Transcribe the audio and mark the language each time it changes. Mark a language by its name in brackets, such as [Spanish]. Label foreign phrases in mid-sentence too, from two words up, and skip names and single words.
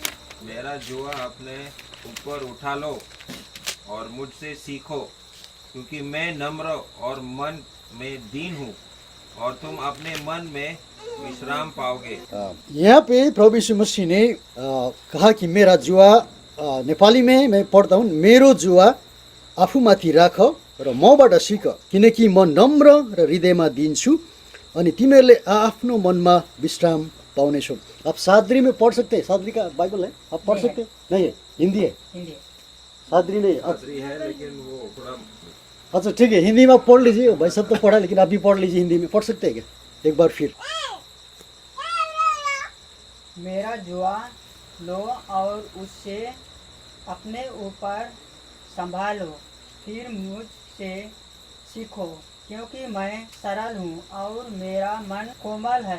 [Hindi] मेरा जुआ अपने ऊपर उठा लो और मुझसे सीखो, क्योंकि मैं नम्र और मन में दीन हूँ, और तुम अपने मन में विश्राम पाओगे। यहाँ पे प्रभु यीशु मसीह ने कहा कि मेरा जुआ, नेपाली में मैं [Nepali] पढ्दा हुँ, मेरो जुआ आफूमाथि राख र मबाट सिक, किनकि म नम्र र हृदयमा दिन्छु, अनि तिमीहरूले आफ्नो मनमा विश्राम पाउनेछौ। [Hindi] आप सादरी में पढ़ सकते हैं, सादरी का बाइबल है, आप पढ़ सकते हैं? नहीं है, हिंदी है, सादरी नहीं। सादरी है, लेकिन वो थोड़ा। अच्छा ठीक है, हिंदी में पढ़ लीजिए। भाई सब तो पढ़ा, लेकिन आप भी पढ़ लीजिए, हिंदी में पढ़ सकते हैं क्या एक बार फिर? मेरा जुआ लो और उससे अपने ऊपर संभालो, फिर मुझसे सीखो, क्योंकि मैं सरल हूँ और मेरा मन कोमल है।